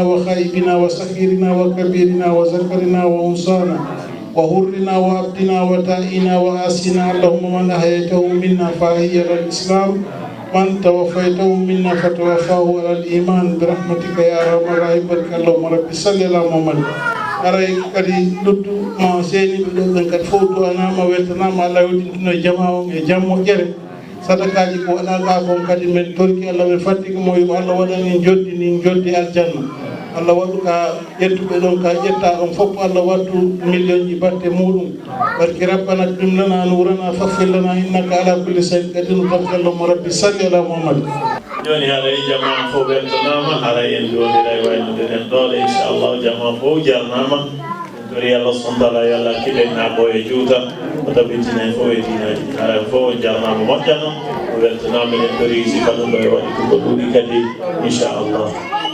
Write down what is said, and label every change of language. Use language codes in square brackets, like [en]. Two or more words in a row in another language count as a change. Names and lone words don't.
[ar] وخائبنا وصغيرنا وكبيرنا وذكرنا وانثانا وحرنا وعبدنا وتائنا وآسنا اللهم من أحييته منا فأحيي على الإسلام من توفيته منا فتوفاه على الإيمان برحمتك يا أرحم الراحمين اللهم رب صل على محمد [ff] aray kadi luttu ma seeni ɓe ɗo ɓen kadi fof duwanama weltanama Allah yewtintino jama on e jam moƴƴere sadakaji ko waɗaka kon kadi men torki Allah men fattiki mo yo Allah waɗani joddi ni joddi aljanna Allah waɗu ka ƴettuɓe ɗon ka ƴetta on fof Allah waddu million ji batte muɗum barki [ar] ربنا أتمم لنا نورنا واغفر لنا إنك على كل شيء قدير اللهم رب صل على محمد [ff] joni haɗa e jama fof weltanama haɗa en joniɗa e waynude en ɗoɗe inchallah jama fof jarnama tori Allah [ar] سبحانه وتعالى [ff] yalla kiɗenna ko e juuta o tabbitina en fof e dinaji haɗa fof jarnama moƴƴano o weltanama en tori sifa ɗum ɗo e waɗi ko ɗuuɗi kadi inchallah